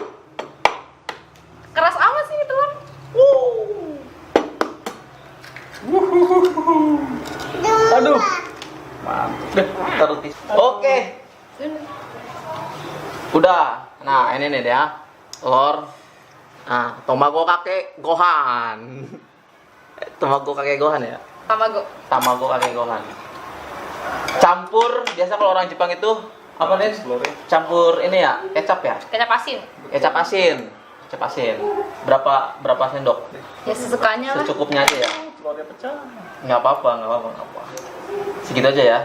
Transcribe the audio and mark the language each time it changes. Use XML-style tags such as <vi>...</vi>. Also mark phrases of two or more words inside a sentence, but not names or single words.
<id>Keras amat sih ini telur. Aduh. Mantap deh. taruh tisu. Oke, udah. Nah, ini nih dia. Telur. Nah, Tamago Kake Gohan. Tamago Kake Gohan ya. Tamago. Tamago Kake Gohan. Campur, biasa kalau orang Jepang itu apa nih? Telurnya. Campur ini ya, kecap ya? Kecap asin. Kecap asin. Kecap asin. Berapa sendok? Ya sesukanya lah. Secukupnya aja ya. Telurnya pecah. Nggak apa-apa. Segitu aja ya.</id>